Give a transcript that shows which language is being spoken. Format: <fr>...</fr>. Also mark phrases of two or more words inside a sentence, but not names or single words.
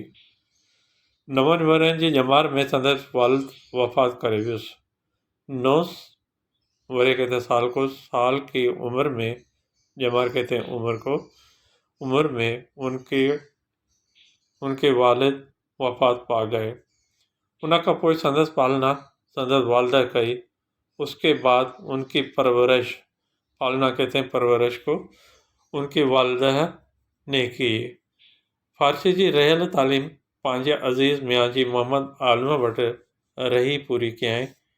<sd>9 ورن جی جمار میں سندس والد وفات کرے ویس۔</sd> <ur>9 ورے کہتے ہیں سال کو، سال کی عمر میں، جمار کہتے ہیں عمر کو، عمر میں ان کے والد وفات پا گئے۔</ur> <sd>انہاں کا پوئی سندس پالنا سندس والدہ کئی،</sd> <ur>اس کے بعد ان کی پرورش، پالنا کہتے ہیں پرورش کو، ان کی والدہ نے کی۔</ur> <sd>فارسی جی رہل تعلیم پانجے عزیز میاں جی محمد عالم وٹ رہی پوری کیا ہے۔</sd>